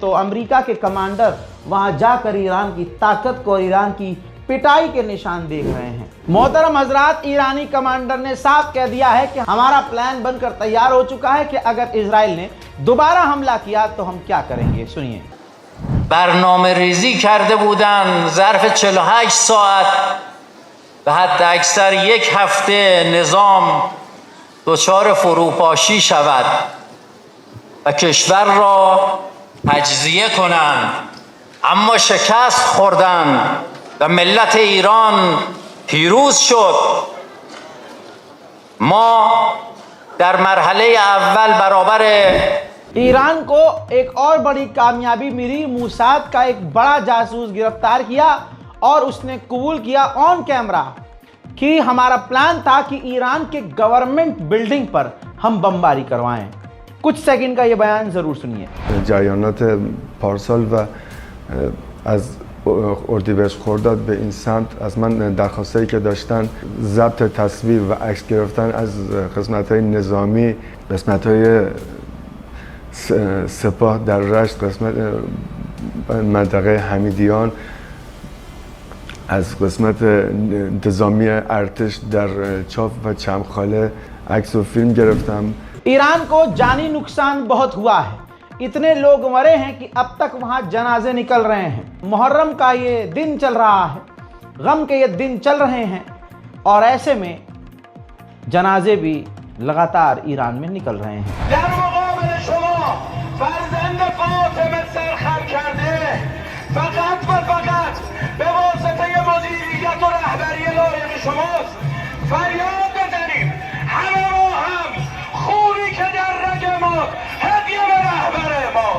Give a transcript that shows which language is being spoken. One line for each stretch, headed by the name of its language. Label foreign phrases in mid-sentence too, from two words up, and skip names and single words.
Hindi: तो अमेरिका के कमांडर वहां जाकर ईरान की ताकत को और ईरान की पिटाई के निशान देख रहे हैं। मोहतरम हजरात, ईरानी कमांडर ने साफ कह दिया है कि हमारा प्लान बनकर तैयार हो चुका है कि अगर इजराइल ने दोबारा हमला किया तो हम क्या करेंगे। सुनिए।
Persian: برنامه‌ریزی کرده بودن ظرف 48 ساعت و حتی اکثر یک هفته نظام دچار فروپاشی شود و کشور را تجزیه کنند، اما شکست خوردند و ملت ایران پیروز شد. ما در مرحله اول برابر
Hindi: ईरान को एक और बड़ी कामयाबी मिली। मूसाद का एक बड़ा जासूस गिरफ्तार किया और उसने कबूल किया
English: on camera
Hindi: कि हमारा प्लान था कि ईरान के गवर्नमेंट बिल्डिंग पर हम बमबारी करवाएं। कुछ सेकंड का ये बयान जरूर सुनिए।
Persian: جریانات پارسال و از اردیبهشت خرداد به این سمت از من درخواستایی که داشتن ضبط تصویر و عکس گرفتن از قسمت‌های نظامی، قسمت‌های سپاه در رشت، قسمت منطقه حمیدیان، از قسمت انتظامی ارتش در چاف و چمخاله عکس و فیلم گرفتم.
Hindi: ईरान को जानी नुकसान बहुत हुआ है, इतने लोग मरे हैं कि अब तक वहां जनाजे निकल रहे हैं। मुहर्रम का ये दिन चल रहा है, गम के ये दिन चल रहे हैं, और ऐसे में जनाजे भी लगातार ईरान में निकल रहे हैं।
Persian: فقط و فقط به واسطه مدیریت و رهبری لایق شماست. فریاد بزنیم همه ما هم خونی که در رگ ماست هدیه به رهبر ماست.